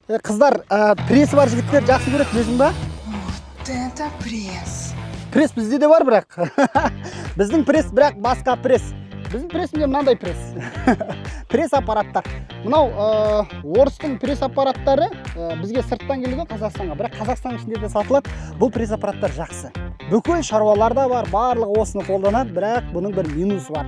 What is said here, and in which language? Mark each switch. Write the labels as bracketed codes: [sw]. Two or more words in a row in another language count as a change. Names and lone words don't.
[kk] Қыздар, пресі бар жігіттер жақсы көреді, білесің ба? [ru] Вот это пресс. [kk] Пресс бізде де бар, бірақ. Біздің пресс, бірақ басқа пресс. Біздің прессінде мынандай пресс. Пресс аппараттар. Мынау орыстың пресс аппараттары бізге сырттан келген Қазақстанға, бірақ Қазақстан ішінде де сатылады. Бұл пресс аппараттар жақсы. Бүкіл шаруаларда бар, барлығы осыны қолданады, бірақ бұның бір минусы бар.